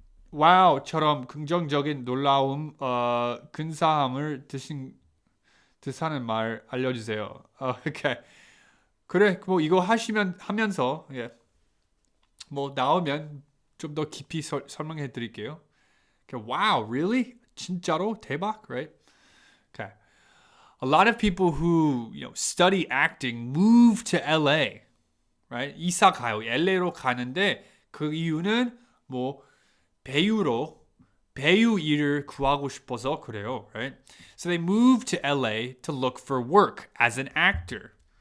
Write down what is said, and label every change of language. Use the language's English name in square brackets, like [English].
[Korean] 와우처럼 긍정적인 놀라움, 근사함을 뜻하는 말 알려주세요. 오케이. 그래, 뭐 이거 하면서 뭐 나오면 좀 더 깊이 설명해 드릴게요. [English] Okay, wow, really? [Korean] 진짜로? 대박, [English] right? Okay. A lot of people who, study acting move to LA, right? [Korean] 이사 가요. LA로 가는데 그 이유는 뭐 배우 일을 구하고 싶어서 그래요, right? [English] So they moved to LA to look for work as an actor.